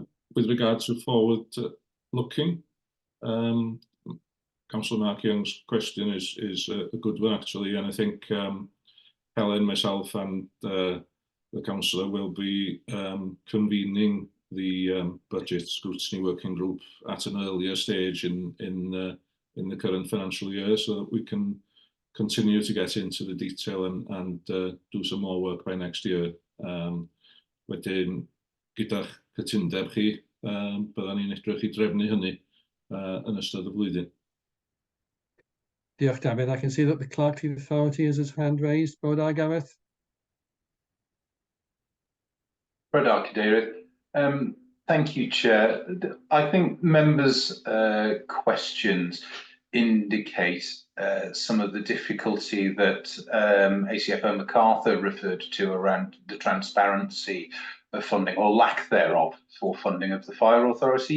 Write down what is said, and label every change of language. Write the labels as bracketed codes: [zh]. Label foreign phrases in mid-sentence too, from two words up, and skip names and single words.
[en] With regard to forward looking, Councillor Mark Young's question is a good one, actually, and I think Helen, myself and the councillor will be convening the budget scrutiny working group at an earlier stage in the current financial year, so that we can continue to get into the detail and do some more work by next year. [cy] Wedyn, gyda'ch cytundeb chi, byddan ni'n edrych I drefnu hynny yn ystod y flwyddyn. Diolch, David. [en] I can see that the clerk to the authority has his hand raised. [cy] Bod I, Gareth? Brodar Cadeirydd. [en] Thank you, Chair. I think members' questions indicate some of the difficulty that ACFO MacArthur referred to around the transparency of funding, or lack thereof, for funding of the fire authority.